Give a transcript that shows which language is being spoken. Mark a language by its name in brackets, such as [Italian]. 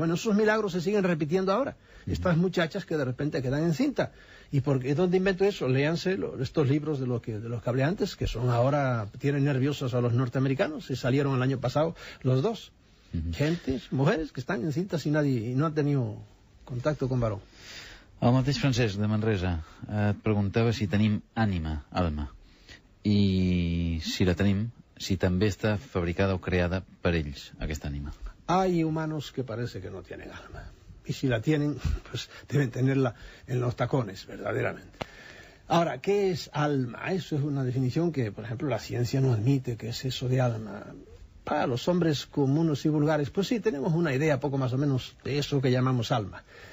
[Spanish] Bueno, esos milagros se siguen repitiendo ahora. Estas muchachas que de repente quedan encinta. ¿Y dónde invento eso? Léanse estos libros de los que hablé antes, que son ahora, tienen nerviosos a los norteamericanos, y salieron el año pasado los dos. Gentes, mujeres que están encintas y no han tenido contacto con varón. [Catalan] El mateix Francesc de Manresa et preguntava si tenim ànima, alma, i si la tenim, si també està fabricada o creada per ells, aquesta ànima. [Spanish] Hay humanos que parece que no tienen alma, y si la tienen, pues deben tenerla en los tacones, verdaderamente. Ahora, ¿qué es alma? Eso es una definición que, por ejemplo, la ciencia no admite. ¿Qué es eso de alma? Para los hombres comunes y vulgares, pues sí, tenemos una idea poco más o menos de eso que llamamos alma.